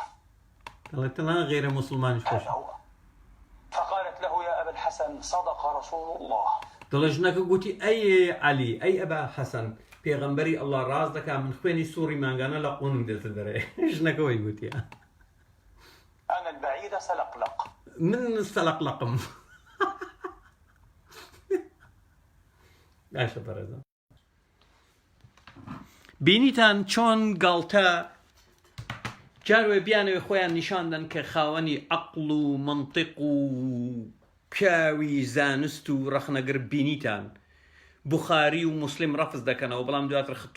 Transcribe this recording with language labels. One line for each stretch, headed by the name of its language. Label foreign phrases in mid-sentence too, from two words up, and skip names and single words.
Arabic: قالت لنا غير مسلمان هذا هو الحسن صدق رسول الله.
Central Kurdish: دڵژنەکە گوتی ئەی علی ئەی ئەبا حەسەن پێغەمبەری ئەڵڵا ڕاز دەکا من خوێنی سووری مانگانە لە قوونم دێتە دەرێ ژنەکەەوەی گوتیە
Arabic: أنا البعيد سلقلق.
Central Kurdish: من سەلقلقم باشە بەڕێزە بینیتان چۆن گاڵتە جاروێ بیانەوێ خۆیان نیشاندن کە خاوەنی عەقڵ و منطق و پیاوی زانست و ڕەخنەگر بینیتان بوخاری و مسلم ڕەفز دەکەنەوە بەڵام دواتر